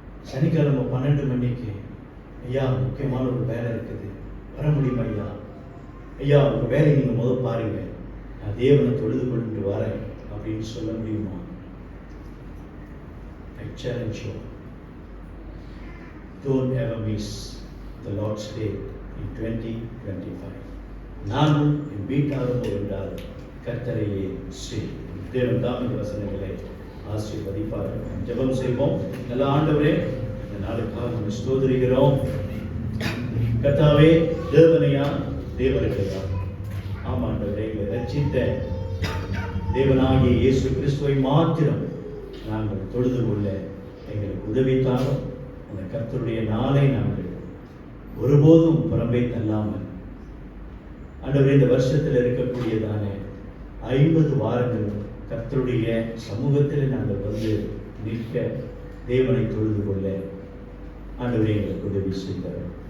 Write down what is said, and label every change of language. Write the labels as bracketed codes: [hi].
[ta] சனிக்கிழமை 12 மணிக்கு, ஐயா முக்கியமான ஒரு வேலை இருக்குது, வர முடியுமா ஐயா? ஐயா உங்க வேலையை நீங்க முதல் பாருங்க, நான் தேவனை தொழுது கொண்டு வரேன் அப்படின்னு சொல்ல முடியுமா? [en] I challenge you. Don't ever miss the Lord's Day in 2025. [ta] நானும் என் வீட்டாரும் என்றால் கர்த்தரையே செய். தேவன் தாம் இந்த வசனங்களை ஆசீர்வதிப்பார். ஜெபம் செய்வோம். நல்ல ஆண்டவரே, இந்த நாளுக்காக நம்ம ஸ்தோத்திரிக்கிறோம். கர்த்தாவே, தேவனையா தேவர்களையா, ஆமாண்டவரே, எங்களை ரட்சித்த தேவனாகிய இயேசு கிறிஸ்துவை மாத்திரம் நாங்கள் தொழுது கொள்ள எங்களுக்கு உதவித்தாலும் அந்த கர்த்தருடைய நாளை நாங்கள் ஒருபோதும் புறம்பே தள்ளாமல் ஆண்டவரே இந்த வருஷத்தில் இருக்கக்கூடியதான 50 வாரங்கள் கர்த்தருடைய சமூகத்தில் நாங்கள் வந்து நிற்க, தேவனை தொழுது கொள்ள ஆண்டவரே எங்களுக்கு உதவி செய்தார்.